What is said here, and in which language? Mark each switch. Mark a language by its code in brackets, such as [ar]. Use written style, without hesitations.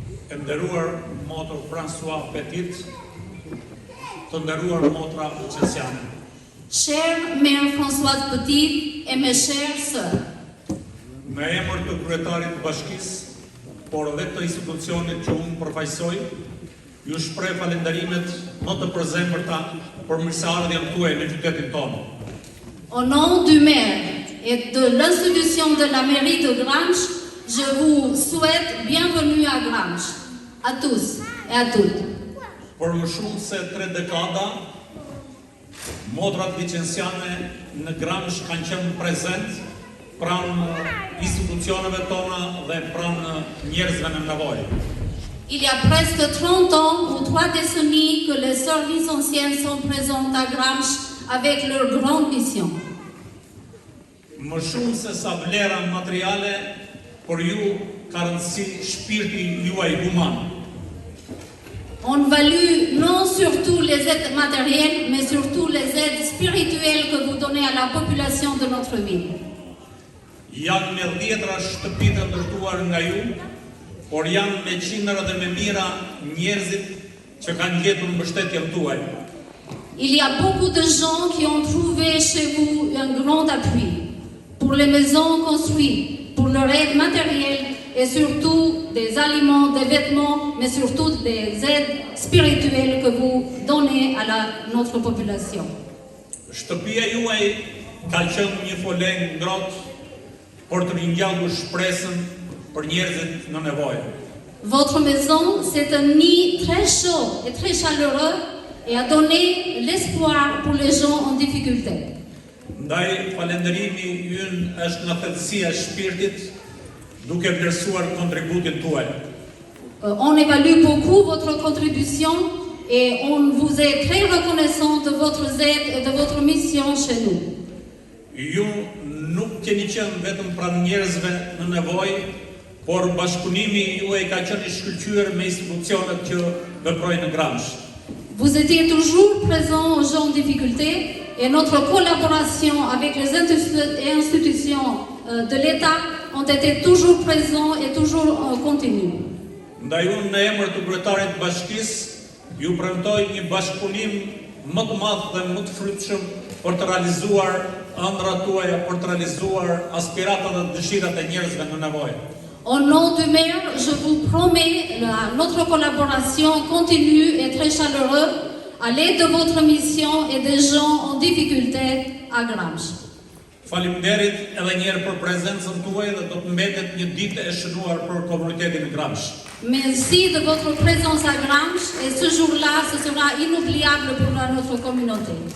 [sq] E nderuar motor François Petit, të nderuar motra Lucesiane. [fr] Chère Mère Françoise Petit et mes chères sœurs, [sq] Me emër të kryetarit të bashkisë, por edhe të institucionit që unë përfaqësoj, ju shpreh falënderimet më të përzemërta për mirëseardhjen tuaj në qytetin tonë. [fr] au nom du maire et de l'institution de la mairie de Gramsh, je vous souhaite bienvenue à Gramsh, à tous et à toutes. [sq] Për më shumë se 3 dekada, motrat licenciane në Gramsh kanë qenë prezent pranë institucioneve tona dhe pranë njerëzve në nevojë. [fr] Il y a presque 30 ans ou 3 décennies que les sœurs licenciennes sont présentes à Gramsh avec leur grande mission. [sq] Më shumë se sa vlera materiale, por ju ka rëndësi shpirti juaj human. [fr] On value non surtout les aides matérielles, mais surtout les aides spirituelles que vous donnez à la population de notre ville. [sq] Janë me dhjetra shtëpi të ndërtuar nga ju, por janë me qindra dhe me mira njerëzit që kanë gjetur mbështetjen tuaj. [fr] Il y a beaucoup de gens qui ont trouvé chez vous un grand appui pour les maisons construites, pour leur aide matérielle et surtout des aliments, des vêtements, mais surtout des aides spirituelles que vous donnez à notre population. [sq] Shtëpia juaj ka qenë një foleng ngrohtë për të ringjallur shpresën për njerëzit në nevojë. [fr] Votre maison, c'est un nid très chaud et très chaleureux et a donné l'espoir pour les gens en difficulté. [sq] Ndaj falënderimi ynë është nga thellësia e shpirtit, duke vlerësuar kontributin tuaj. [fr] On évalue beaucoup votre contribution et on vous est très reconnaissant de votre aide et de votre mission chez nous. [sq] Ju nuk keni qenë vetëm pranë njerëzve në nevojë, por bashkëpunimi juaj ka qenë i shkëlqyer me institucionet që veprojnë në Gramsh. [fr] Vous étiez toujours présent aux gens en difficulté et notre collaboration avec les institutions de l'État ont été toujours présents et toujours continue. [sq] Ndaj unë në emër të kryetarit të bashkisë, ju premtoj një bashkëpunim më të madh dhe më të frytshëm për të realizuar ëndrat tuaja, për të realizuar aspiratat dhe dëshirat e njerëzve në nevojë. [fr] Au nom du maire, je vous promets notre collaboration continue et très chaleureuse à l'aide de votre mission et des gens en difficulté à Gramsh. [sq] Faleminderit edhe një herë për prezencën tuaj dhe do të mbetet një ditë e shënuar për komunitetin e Gramsh. [fr] Merci de votre présence à Gramsh et ce jour-là, ce sera inoubliable pour notre communauté.